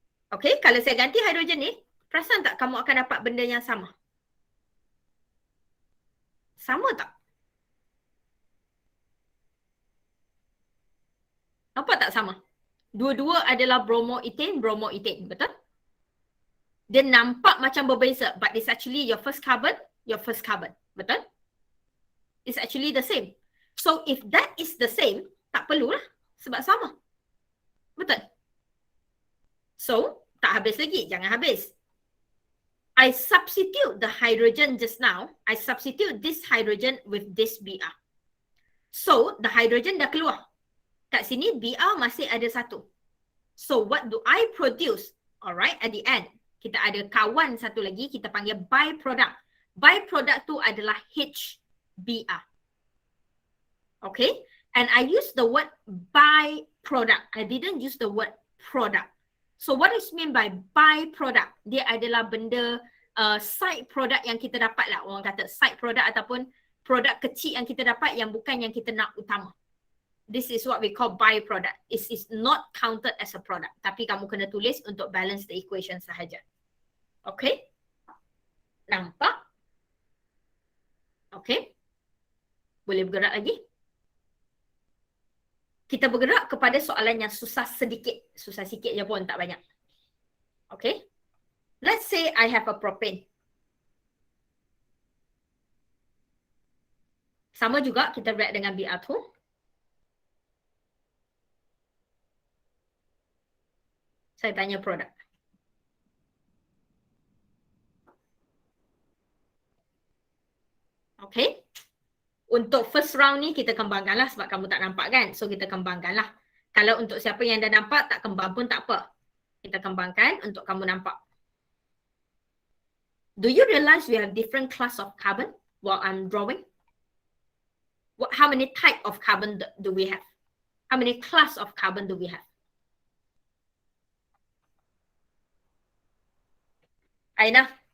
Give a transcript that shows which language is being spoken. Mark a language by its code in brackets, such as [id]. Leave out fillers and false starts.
[ms] Okay, kalau saya ganti hidrogen ni, perasan tak kamu akan dapat benda yang sama? Sama tak? Nampak tak sama? Dua-dua adalah bromoethane, betul? Dia nampak macam berbeza, [en] but it's actually your first carbon, [ms] betul? [en] It's actually the same. So if that is the same, [ms] tak perlulah sebab sama. Betul? So, tak habis lagi, jangan habis. [en] I substitute the hydrogen just now. I substitute this hydrogen with this Br. So, the hydrogen [ms] dah keluar. Kat sini Br masih ada satu. [en] So, what do I produce? [ms] Alright, [en] at the end, [ms] kita ada kawan satu lagi, kita panggil byproduct. Byproduct tu adalah HBr. [en] Okay? And I use the word byproduct. I didn't use the word product. So what is mean by byproduct? [ms] Dia adalah benda side product yang kita dapat lah. Orang kata side product ataupun produk kecil yang kita dapat yang bukan yang kita nak utama. [en] This is what we call byproduct. It is not counted as a product. [ms] Tapi kamu kena tulis untuk [en] balance the equation [ms] sahaja. Okay? Nampak? Okay? Boleh bergerak lagi? Kita bergerak kepada soalan yang susah sedikit. Susah sikit je pun, tak banyak. Okay? [en] Let's say I have a propane. [ms] Sama juga, kita react dengan Br2. Saya tanya produk. Okay? Untuk [en] first round [ms] ni kita kembangkanlah sebab kamu tak nampak kan. So kita kembangkanlah. Kalau untuk siapa yang dah nampak tak kembang pun tak apa. Kita kembangkan untuk kamu nampak. [en] Do you realize we have different class of carbon while I'm drawing? How many type of carbon do we have? How many class of carbon do we have? Aina?